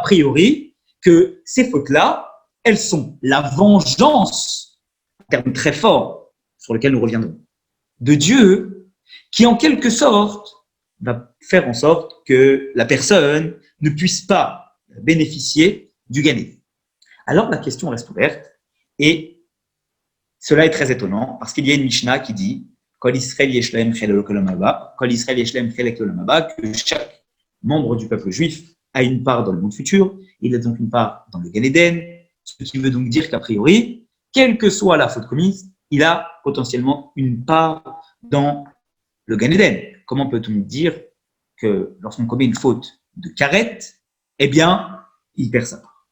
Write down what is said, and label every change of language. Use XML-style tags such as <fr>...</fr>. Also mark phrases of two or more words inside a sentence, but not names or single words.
<fr>A priori, que ces fautes-là, elles sont la vengeance, un terme très fort sur lequel nous reviendrons, de Dieu, qui en quelque sorte va faire en sorte que la personne ne puisse pas bénéficier du Gan-Eden. Alors la question reste ouverte et cela est très étonnant parce qu'il y a une Mishnah qui dit</fr> <he>כל ישראל יש להם חלק עולם הבא, כל ישראל יש להם חלק עולם הבא,</he> <fr>que chaque membre du peuple juif a une part dans le monde futur, il a donc une part dans le Gan-Eden, ce qui veut donc dire qu'a priori, quelle que soit la faute commise, il a potentiellement une part dans le Gan-Eden. Comment peut-on dire que lorsqu'on commet une faute de karet, eh bien, il perd sa part?</fr>